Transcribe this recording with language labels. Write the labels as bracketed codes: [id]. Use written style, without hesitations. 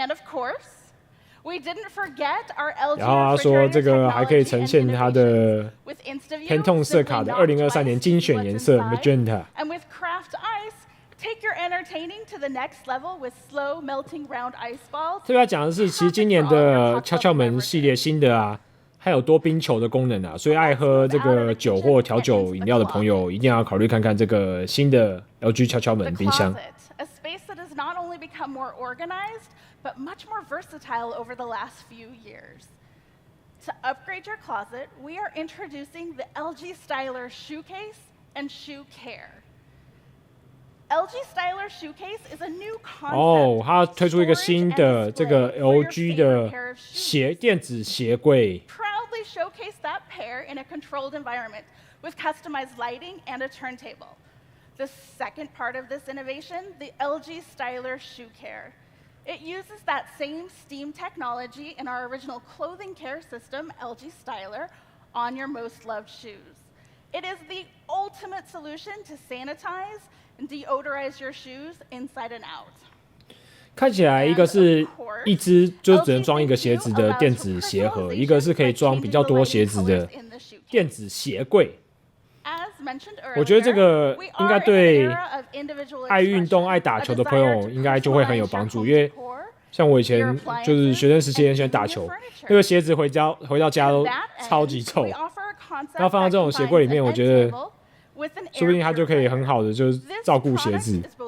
[en] course, we didn't forget our LG [zh] 然后他说这个还可以呈现它的 Pantone 色卡的2023年精选颜色 Magenta。 [en] And with Craft Ice, take your entertaining to the next level with slow melting round ice balls. [zh] 特别要讲的是，其实今年的敲敲门系列新的啊，还有多冰球的功能啊，所以爱喝这个酒或调酒饮料的朋友，一定要考虑看看这个新的 LG 敲敲门冰箱。 [en] A space that has not only become more organized, but much more versatile over the last few years. To upgrade your closet, we are introducing the LG Styler Shoe Case and Shoe Care. LG Styler Shoe Case is a new concept. [zh] 它推出一个新的这个 LG 的电子鞋柜。 [en] Proudly showcase that pair in a controlled environment with customized lighting and a turntable. The second part of this innovation, the LG Styler Shoe Care. It uses that same STEAM technology in our original clothing care system, LG Styler, on your most loved shoes. It is the ultimate solution to sanitize and deodorize your shoes inside and out. [zh] 看起来一个是一只就只能装一个鞋子的电子鞋盒，一个是可以装比较多鞋子的电子鞋柜。我觉得这个应该对爱运动、爱打球的朋友应该就会很有帮助，因为像我以前就是学生时期很喜欢打球，那个鞋子回到家都超级臭，然后放到这种鞋柜里面，我觉得说不定它就可以很好的就是照顾鞋子。